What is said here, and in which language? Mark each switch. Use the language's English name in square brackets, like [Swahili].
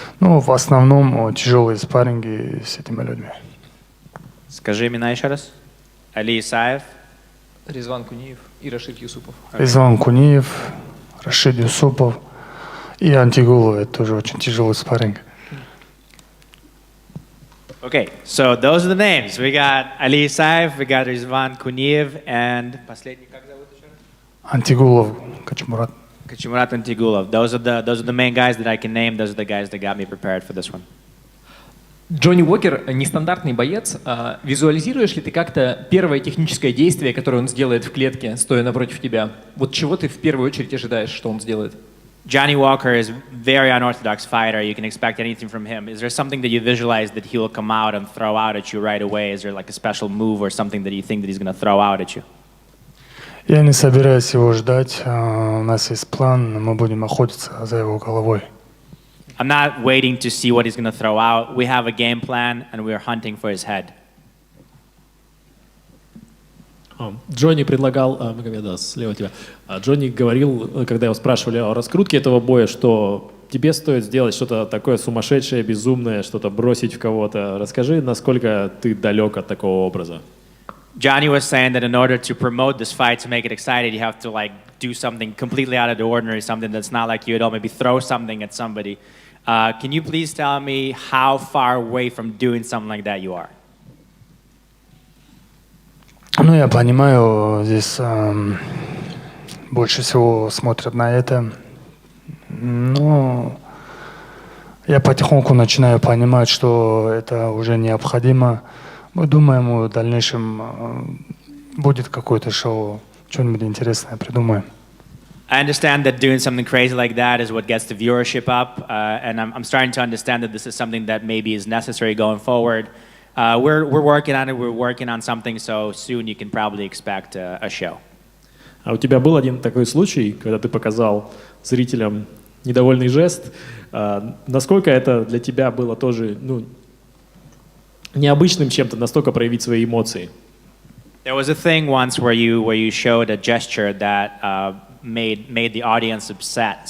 [Russian] Ну, в основном тяжелые спарринги с этими людьми. Скажи имена еще раз. Али Исаев, Резван Куниев и Рашид Юсупов. Резван Куниев, Рашид Юсупов и Антигулов. Это тоже очень тяжелый спарринг. [English] Okay, so those are the names. We got Ali Isaev, we got Rizvan Kuniev, and [Russian] последний как зовут еще? [English] Антигулов, Качмурат. Kachmurat and Tigulov. Those are the main guys that I can name. Those are the guys that got me prepared for this one. [Russian] Джонни Уокер нестандартный боец. Визуализируешь ли ты как-то первое техническое действие, которое он сделает в клетке, стоя напротив тебя? Вот чего ты в первую очередь ожидаешь, что он сделает? [English] Johnny Walker is a very unorthodox fighter. You can expect anything from him. Is there something that you visualize that he will come out and throw out at you right away? Is there like a special move or something that you think that he's going to throw out at you? [Russian] Я не собираюсь его ждать. У нас есть план, мы будем охотиться за его головой. [English] I'm not waiting to see what he's going to throw out. We have a game plan, and we are hunting for his head. [Russian] Джонни предлагал, Магомед, да, слева тебя. Джонни говорил, когда его спрашивали о раскрутке этого боя, что тебе стоит сделать что-то такое сумасшедшее, безумное, что-то бросить в кого-то. Расскажи, насколько ты далек от такого образа. [English] Johnny was saying that in order to promote this fight, to make it exciting, you have to like do something completely out of the ordinary, something that's not like you at all, maybe throw something at somebody. Can you please tell me how far away from doing something like that you are? [Russian] Ну, я понимаю, здесь больше всего смотрят на это. Но я потихоньку начинаю понимать, что это уже необходимо. Мы думаем, в дальнейшем будет какое-то шоу, что-нибудь интересное придумаем. [English] I understand that doing something crazy like that is what gets the viewership up, and I'm starting to understand that this is something that maybe is necessary going forward. We're working on it, we're working on something, so soon you can probably expect a show. [Russian] А у тебя был один такой случай, когда ты показал зрителям недовольный жест. Насколько это для тебя было тоже необычным чем-то, настолько проявить свои эмоции? [English] There was a thing once where you showed a gesture that made the audience upset.